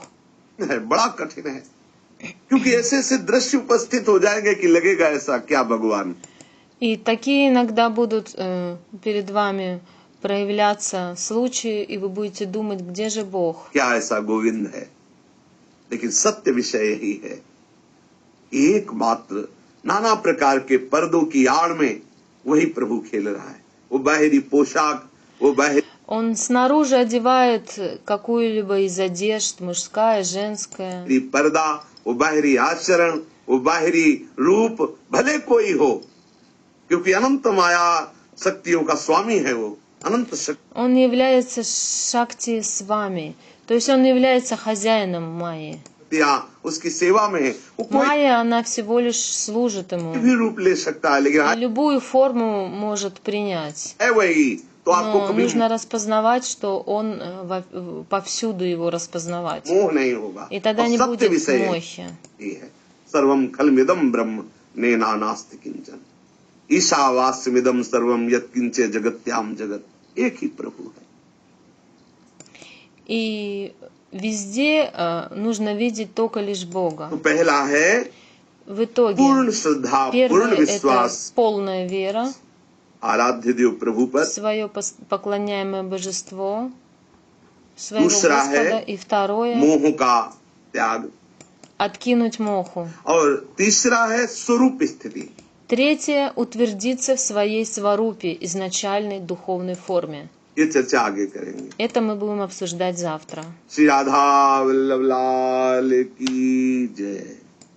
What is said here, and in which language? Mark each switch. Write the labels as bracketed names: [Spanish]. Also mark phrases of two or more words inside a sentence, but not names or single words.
[Hindi] बड़ा कठिन है, क्योंकि ऐसे ऐसे दृश्य उपस्थित हो जाएंगे कि लगेगा ऐसा क्या भगवान. [Russian] И такие иногда будут перед вами проявляться случаи, и вы будете думать, где же Бог? [Hindi] क्या ऐसा गोविंद है. लेकिन सत्य विषय यही है, एकमात्र नाना प्रकार के पर्दों की आड़ में वही प्रभु खेल रहा है. वो बाहरी पोशाक, वो बाहरी [Russian] Он снаружи одевает какую-либо из одежд, мужская, женская. [Hindi] पर्दा, वो बाहरी आचरण, वो बाहरी रूप, भले कोई हो, क्योंकि अनंत माया शक्तियों का स्वामी है. वो अनंत [Russian] Он является Шакти с вами, то есть он является хозяином Майи. [Hindi] शक्तियां उसकी सेवा में है. वो कोई [Russian] Майя, она всего лишь служит ему. [Hindi] भी रूप ले सकता है, लेकिन [Russian] И любую форму может принять. [Hindi] है वही. तो आपको [Russian] Но [Hindi] कभी [Russian] нужно распознавать, что он повсюду его распознавать. [Hindi] मोह नहीं होगा. [Russian] И тогда [Hindi] और [Russian] не [Hindi] सत्य [Russian] будет [Hindi] विषय [Russian] мохи. [Hindi] ये है, [Sanskrit] सर्वम खलमिदम ब्रह्म नेनानास्ति किंचन, ईशावास्यमिदम सर्वम यत्किंचे जगत्याम जगत. [Hindi] एक ही प्रभु है. [Russian] И везде нужно видеть только лишь Бога. [Hindi] तो पहला है [Russian] В итоге, [Hindi] पूर्ण श्रद्धा, [Russian] первое [Hindi] पूर्ण [Russian] это [Hindi] विश्वास [Russian] полная вера [Hindi] आराध्य देव प्रभु [Russian] в [Hindi] पर. [Russian] свое поклоняемое божество, своего [Hindi] दूसरा [Russian] Господа. [Hindi] है [Russian] И второе, [Hindi] मोह का त्याग. [Russian] откинуть моху. [Hindi] और तीसरा है स्वरूप स्थिति. [Russian] Третье, утвердиться в своей сварупе, изначальной духовной форме. [Hindi] ये चर्चा आगे करेंगे. [Russian] Это мы будем обсуждать завтра. [Hindi] श्री राधा वल्लभ लाल की जय.